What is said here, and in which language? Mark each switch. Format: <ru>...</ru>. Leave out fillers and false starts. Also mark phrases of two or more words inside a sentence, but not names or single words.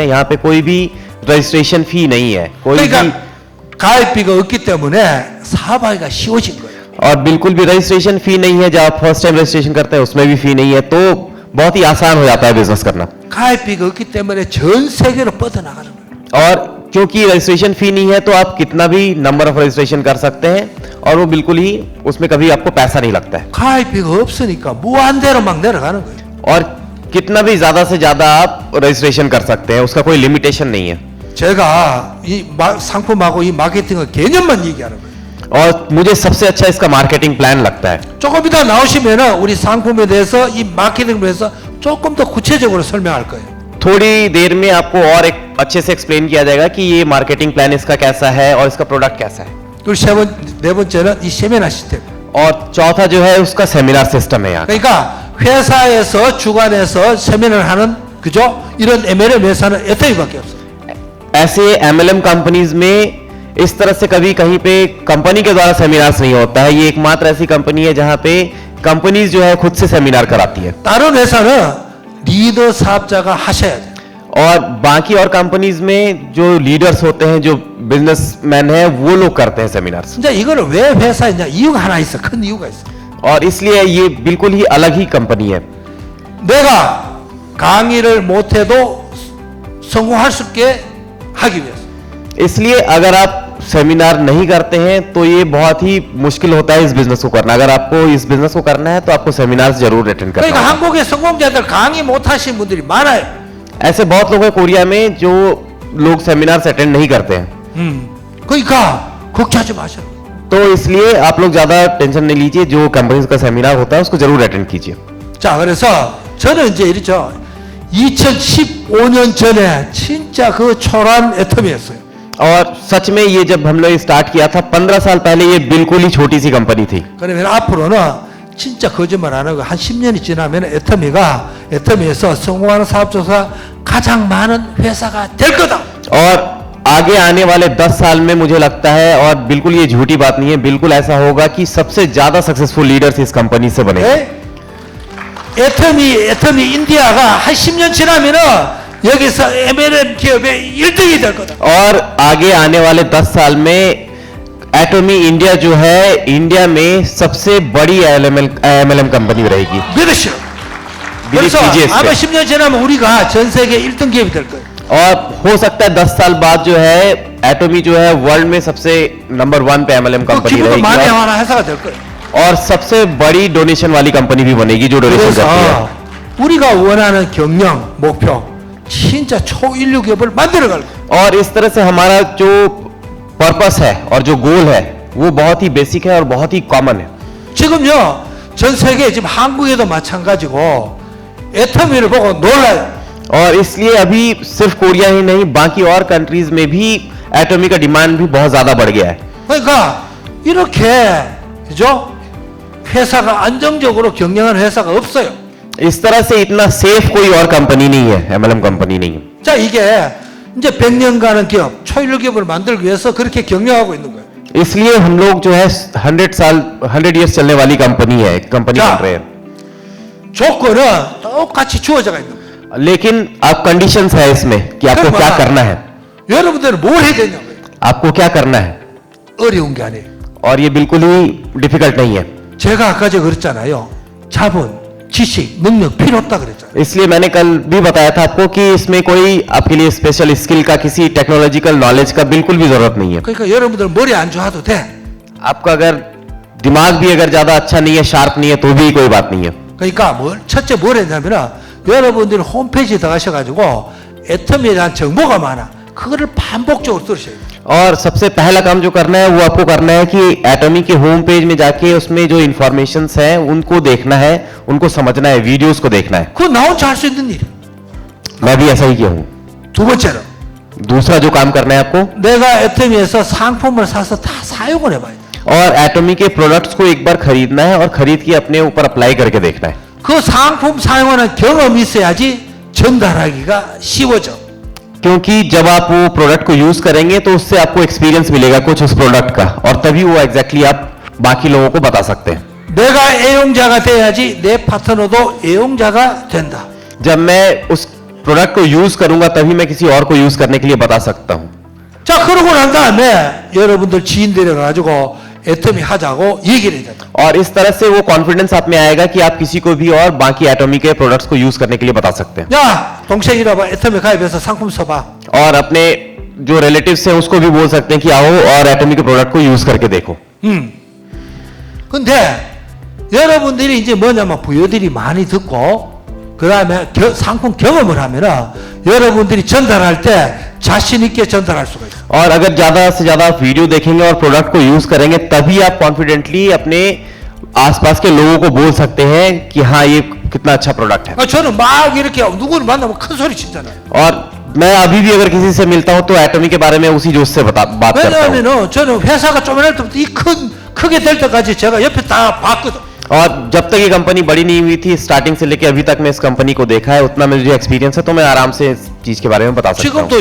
<hi>यहाँ पे कोई भी</hi> <en>registration fee</en> <hi>नहीं है, कोई भी</hi> <ko>그러니까 가입비가 없기 때문에 사업하기가 쉬워진 거예요.</ko> <hi>और बिल्कुल भी</hi> <en>registration fee</en> <hi>नहीं है। जब आप</hi> <en>first time registration</en> <hi>करते हैं उसमें भी फी नहीं है, तो बहुत ही आसान हो जाता है बिजनेस करना।</hi> <ko>가입비가 없기 때문에 전 세계로 뻗어나가는 거예요.</ko> <hi>और क्योंकि</hi> <en>registration fee</en> <hi>नहीं है तो आप कितना भी</hi> <en>number of registration</en> <hi>कर सकते हैं और वो बिल्कुल ही उसमें कभी आपको पैसा नहीं लगता है।</hi> <ko>가입비가 없으니까 무한대로 막 내려가는 거예요.</ko> <hi>और कितना भी ज्यादा से ज्यादा आप रजिस्ट्रेशन कर सकते हैं, उसका कोई लिमिटेशन नहीं है।</hi> <ko>제가 이 상품하고 이 마케팅의 개념만 얘기하는 거예요.</ko> <hi>और मुझे सबसे अच्छा इसका</hi> <en>marketing plan</en> <hi>लगता है।</hi> <ko>조금 이따 나오시면은 우리 상품에 대해서 이 마케팅에 대해서 조금 더 구체적으로 설명할 거예요.</ko> <hi>थोड़ी देर में आपको और एक अच्छे से एक्सप्लेन किया जाएगा कि ये</hi> <en>marketing plan</en> <hi>इसका कैसा है और इसका प्रोडक्ट कैसा है।</hi> <ko>그리고 네 번째는 이 세미나 시스템.</ko> <hi>और चौथा जो है उसका</hi> <en>seminar system</en> <hi>है यहाँ।</hi> <ko>그러니까 회사에서 주관해서 세미나를 하는 그죠? 이런 MLM 회사는 애터미밖에 없어.</ko> <hi>ऐसे</hi> <en>MLM companies</en> <hi>में इस तरह से कभी कहीं पे कंपनी के द्वारा सेमिनार्स नहीं होता है। ये एकमात्र ऐसी कंपनी है जहां पे कंपनीज जो है खुद से सेमिनार कराती है।</hi> <ko>다른 회사는 리더 사업자가 하셔야 돼.</ko> <hi>और बाकी और कंपनीज में जो लीडर्स होते हैं, जो बिजनेसमैन हैं, वो लोग करते हैं सेमिनार्स।</hi> <ko>이제 이거를 왜 회사했냐? 이유가 하나 있어. 큰 이유가 있어.</ko> <hi>और इसलिए ये बिल्कुल ही अलग ही कंपनी है।</hi> <ko>내가 강의를 못해도 성공할 수 있게 하기 위해서.</ko> <hi>इसलिए अगर आप सेमिनार नहीं करते हैं तो ये बहुत ही मुश्किल होता है इस बिजनेस को करना। अगर आपको इस बिजनेस को करना है तो आपको सेमिनार जरूर अटेंड करना</hi> <ko>그러니까</ko> <hi>होगा।</hi> <ko>한국의 성공자들 강의 못하신 분들이 많아요.</ko> <hi>ऐसे बहुत लोग हैं कोरिया में जो लोग सेमिनार अटेंड नहीं करते हैं।</hi> <ko>그러니까 걱정하지 마세요.</ko> <hi>तो इसलिए आप लोग ज्यादा टेंशन नहीं लीजिए, जो कंपनीज का सेमिनार होता है उसको जरूर अटेंड कीजिए।</hi> <ko>자, 그래서 저는 이제 이렇죠. 2015년 전에 진짜 그 초란 애텀이었어요.</ko> <hi>और सच में ये जब हम लोग स्टार्ट किया था 15 साल पहले, ये बिल्कुल ही छोटी सी कंपनी थी।</hi> <ko>그러면 앞으로는 진짜 거짓말 안 하고 한 10년이 지나면 애터미에서 성공하는 사업자가 가장 많은 회사가 될 거다.</ko> <hi>और आगे आने वाले 10 साल में मुझे लगता है, और बिल्कुल ये झूठी बात नहीं है, बिल्कुल ऐसा होगा कि सबसे ज्यादा</hi> <en>successful leaders</en> <hi>इस कंपनी से बने।</hi> <ko>애터미 인디아가 한 10년 지나면은 여기서 MLM 기업의 1등이 될 거다.</ko> <hi>और आगे आने वाले 10 साल में एटॉमी इंडिया जो है, इंडिया में सबसे बड़ी</hi> <en>MLM company</en> <hi>रहेगी।</hi> <ko>믿으시오. 그래서 아마 10년 지나면 우리가 전 세계 1등 기업이 될 거예요.</ko> <hi>और हो सकता है 10 साल बाद जो है एटॉमी जो है वर्ल्ड में सबसे नंबर 1 पे</hi> <en>MLM company</en> <ko>기부도</ko> <hi>रहेगी,</hi> <ko>많이 하는 회사가 될 거예요.</ko> <hi>और सबसे बड़ी डोनेशन वाली कंपनी भी बनेगी जो डोनेशन करती है।</hi> <ko>그래서 우리가 원하는 경영 목표 진짜 초인류 기업을 만들어 갈 거예요.</ko> <hi>और इस तरह से हमारा जो पर्पस है और जो गोल है वो बहुत ही बेसिक है और बहुत ही कॉमन है।</hi> <ko>지금요 전 세계 지금 한국에도 마찬가지고 애터미를 보고 놀라요.</ko> <hi>और इसलिए अभी सिर्फ कोरिया ही नहीं, बाकी और कंट्रीज में भी एटॉमी का डिमांड भी बहुत ज्यादा बढ़ गया है।</hi> <ko>그러니까 이렇게 그죠? 회사가 안정적으로 경영하는 회사가 없어요.</ko> <hi>इस तरह से इतना सेफ कोई और कंपनी नहीं है,</hi> <en>MLM company</en> <hi>नहीं है।</hi> <ko>자, 이게 이제 100년간의 기업, 초일류 기업을 만들기 위해서 그렇게 경영하고 있는 거예요.</ko> <hi>इसलिए हम लोग जो है 100 इयर्स चलने वाली कंपनी है, कंपनी</hi> <ko>자,</ko> <hi>बन रहे हैं।</hi> <ko>조건은 똑같이 주어져 있는 거예요.</ko> <hi>लेकिन अब कंडीशंस है इसमें कि आपको क्या करना है,</hi> <ko>여러분들은 뭘 해야 되냐고요.</ko> <hi>आपको क्या करना है,</hi> <ko>어려운 게 아니에요.</ko> <hi>और ये बिल्कुल ही डिफिकल्ट नहीं है।</hi> <ko>제가 아까 저 그랬잖아요. 자본, 지식, 능력 필요 없다 그랬잖아요.</ko> <hi>इसलिए मैंने कल भी बताया था आपको कि इसमें कोई आपके लिए</hi> <en>special skill</en> <hi>का, किसी</hi> <en>technological knowledge</en> <hi>का बिल्कुल भी जरूरत नहीं है।</hi> <ko>그러니까 여러분들 머리 안 좋아도 돼.</ko> <hi>आपका अगर दिमाग भी अगर ज्यादा अच्छा नहीं है, शार्प नहीं है, तो भी कोई बात नहीं है।</hi> <ko>그러니까 첫째 뭘 했냐면 여러분들이 홈페이지에 들어가셔가지고 애터미에 대한 정보가 많아. 그거를 반복적으로 들으셔야 돼요.</ko> <hi>और सबसे पहला काम जो करना है वो आपको करना है कि एटॉमी के</hi> <en>home page</en> <hi>में जाके उसमें जो इंफॉर्मेशंस हैं उनको देखना है, उनको समझना है, वीडियोस को देखना है।</hi> <ko>그거 나 혼자 할 수 있는 일.</ko> <hi>मैं भी ऐसा ही किया हूँ।</hi> <ko>두 번째로</ko> <hi>दूसरा जो काम करना है आपको,</hi> <ko>내가 애터미에서 상품을 사서 다 사용을 해봐야 돼.</ko> <hi>और एटॉमी के प्रोडक्ट्स को एक बार खरीदना है और खरीद के अपने ऊपर अप्लाई करके देखना है।</hi> <ko>그 상품 사용하는 경험이 있어야지 전달하기가 쉬워져.</ko> <hi>क्योंकि जब आप वो प्रोडक्ट को यूज करेंगे तो उससे आपको एक्सपीरियंस मिलेगा कुछ उस प्रोडक्ट का, और तभी वो एग्जैक्टली आप बाकी लोगों को बता सकते हैं।</hi> <ko>내가 애용자가 돼야지 내 파트너도 애용자가 된다.</ko> <hi>जब मैं उस प्रोडक्ट को यूज करूंगा तभी मैं किसी और को यूज करने के लिए बता सकता हूं।</hi> <ko>자, 그러고 난 다음에 여러분들 지인들이 가지고 애터미 하자고 얘기를 해야 돼.</ko> <hi>और इस तरह से वो कॉन्फिडेंस आप में आएगा कि आप किसी को भी और बाकी एटॉमी के प्रोडक्ट्स को यूज करने के लिए बता सकते हैं।</hi> <ko>야, 동생이라 봐. 애터미 가입해서 상품 써봐.</ko> <hi>और अपने जो रिलेटिव्स हैं उसको भी बोल सकते हैं कि आओ और एटॉमी के प्रोडक्ट को यूज करके देखो।</hi> <ko>근데 여러분들이 이제 뭐냐면 부여들이 많이 듣고 그 다음에 상품 경험을 하면은 여러분들이 전달할 때 자신 있게 전달할 수가 있어.</ko> <hi>और अगर ज्यादा से ज्यादा वीडियो देखेंगे और प्रोडक्ट को यूज करेंगे तभी आप कॉन्फिडेंटली अपने आसपास के लोगों को बोल सकते हैं कि हाँ ये कितना अच्छा प्रोडक्ट है।</hi> <ko>저는 막 이렇게 누구를 만나면 큰 소리 치잖아요.</ko> <hi>और मैं अभी भी अगर किसी से मिलता हूँ तो एटॉमी के बारे में उसी जोश से बात करता हूँ।</hi> <ko>왜냐하면은 저는 회사가 조만할 때부터 이 크게 될 때까지 제가 옆에 다 봤거든.</ko> <hi>और जब तक ये कंपनी बड़ी नहीं हुई थी, स्टार्टिंग से लेके अभी तक मैं इस कंपनी को देखा है, उतना मुझे एक्सपीरियंस है, तो मैं आराम से इस चीज के बारे में बता सकता हूँ।</hi>